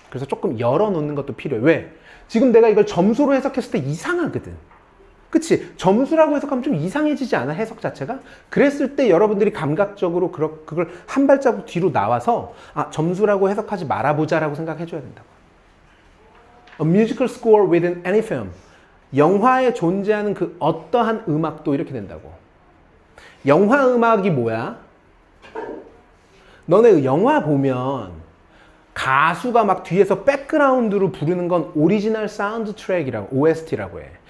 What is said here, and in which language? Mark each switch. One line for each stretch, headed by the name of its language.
Korean: 그래서 조금 열어놓는 것도 필요해. 왜? 지금 내가 이걸 점수로 해석했을 때 이상하거든. 그치? 점수라고 해석하면 좀 이상해지지 않아? 해석 자체가? 그랬을 때 여러분들이 감각적으로 그걸 한 발자국 뒤로 나와서 점수라고 해석하지 말아보자라고 생각해줘야 된다고.
English: A musical score within any film.
Korean: 영화에 존재하는 그 어떠한 음악도 이렇게 된다고. 영화 음악이 뭐야? 너네 영화 보면 가수가 막 뒤에서 백그라운드로 부르는 건 오리지널 사운드 트랙이라고, OST라고 해.